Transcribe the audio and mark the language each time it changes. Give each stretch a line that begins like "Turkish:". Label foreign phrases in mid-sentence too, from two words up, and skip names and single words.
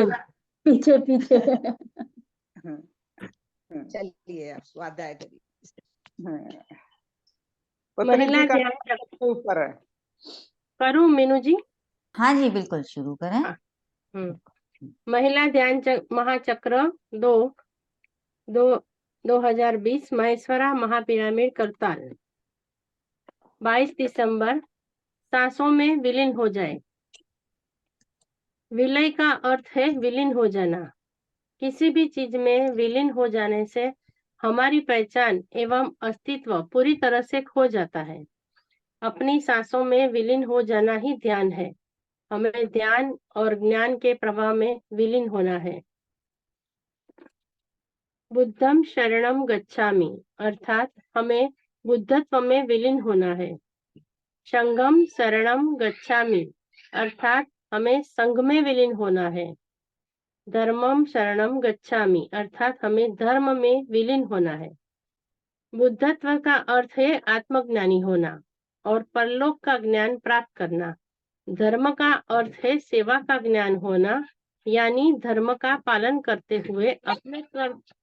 Hindi: पीछे पीछे पीछे। चलिए आप स्वाध्याय करिए। पत्री महिला जी का ध्यान सबसे ऊपर है। करूं मीनू जी? हाँ जी बिल्कुल, शुरू करें। महिला ध्यान महाचक्र 2020 महेश्वरा महापिरामिड करताल। 22 दिसंबर। सांसों में विलीन हो जाए। विलय का अर्थ है विलीन हो जाना। किसी भी चीज में विलीन हो जाने से हमारी पहचान एवं अस्तित्व पूरी तरह से खो जाता है। अपनी सांसों में विलीन हो जाना ही ध्यान है। हमें ध्यान और ज्ञान के प्रवाह में विलीन होना है।
Pali: बुद्धम शरणम गच्छामि
Hindi: अर्थात हमें बुद्धत्व में विलीन होना है।
Pali: संघम शरणम गच्छामि
Hindi: अर्थात हमें संघ में विलीन होना है।
Pali: धर्मम शरणम गच्छामि
Hindi: अर्थात हमें धर्म में विलीन होना है। बुद्धत्व का अर्थ है आत्मज्ञानी होना और परलोक का ज्ञान प्राप्त करना। धर्म का अर्थ है सेवा का ज्ञान होना, यानी धर्म का पालन करते हुए अपने कर्म